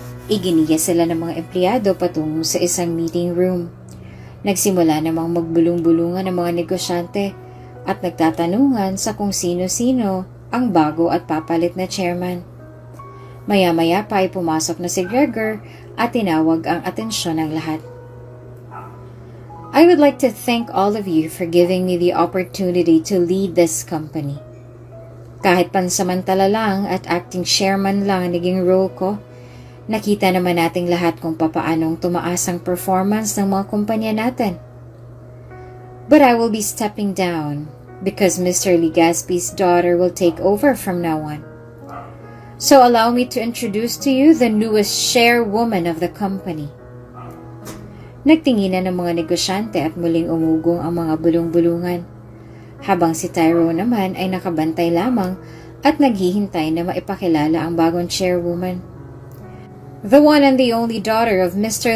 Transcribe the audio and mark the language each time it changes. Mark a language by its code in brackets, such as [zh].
[tl] Iginiya sila ng mga empleyado patungo sa isang meeting room. Nagsimula namang magbulong-bulungan ng mga negosyante at nagtatanungan sa kung sino-sino ang bago at papalit na chairman. Maya-maya pa ay pumasok na si Gregor at tinawag ang atensyon ng lahat. [en] I would like to thank all of you for giving me the opportunity to lead this company. [tl] Kahit pansamantala lang at acting chairman lang ang naging role ko, nakita naman nating lahat kung papaanong tumaas ang performance ng mga kumpanya natin. [en] But I will be stepping down because Mr. Legaspi's daughter will take over from now on. So allow me to introduce to you the newest chairwoman of the company. [tl] Nagtinginan ng mga negosyante at muling umugong ang mga bulong-bulungan, habang si Tyrone naman ay nakabantay lamang at naghihintay na maipakilala ang bagong chairwoman. [en] The one and the only daughter of Mr.